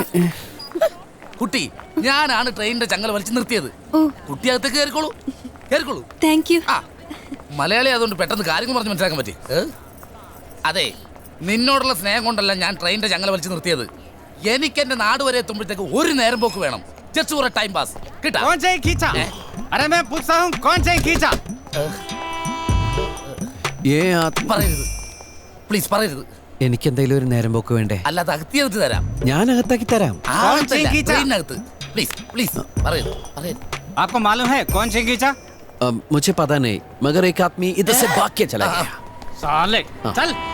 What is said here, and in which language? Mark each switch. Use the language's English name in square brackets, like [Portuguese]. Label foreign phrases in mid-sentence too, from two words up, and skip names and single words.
[Malayalam] കുട്ടി, ഞാനാണ് ട്രെയിനിന്റെ ചങ്ങല വലിച്ചു നിർത്തിയത്. കുട്ടി അകത്ത് കയറിക്കോളൂ, കയറിക്കോളൂ. [English] Thank you. [Malayalam] ആ, മലയാളി അതുകൊണ്ട് പെട്ടെന്ന് കാര്യങ്ങൾ പറഞ്ഞ് മനസ്സിലാക്കാൻ പറ്റി. അതെ, നിന്നോടുള്ള സ്നേഹം കൊണ്ടല്ല ഞാൻ ട്രെയിനിന്റെ ചങ്ങല വലിച്ചു നിർത്തിയത്. എനിക്ക് എന്റെ നാട് വരെ എത്തുമ്പോഴത്തേക്ക് ഒരു നേരം പോക്ക് വേണം. [English] Just for a time pass കിട്ടാ [Hindi] कौन से खींचा अरे मैं पूछता हूँ कौन से खींचा [Malayalam] ഏ ആത്മ പറയരുത് പ്ലീസ് പറയരുത്. എനിക്ക് എന്തെങ്കിലും ഒരു നേരം പോക്ക് വേണ്ടേ? അല്ലാതെ അകത്തിയെടുത്ത് തരാം. ഞാൻ അകത്താക്കി തരാം. ട്രെയിനകത്ത് [English] please please [Malayalam] പറയരുത് പറയരുത്. [Hindi] आपको मालूम है कौन से खींचा मुझे पता नहीं मगर एक आदमी इधर से भाग के चला गया. साले चल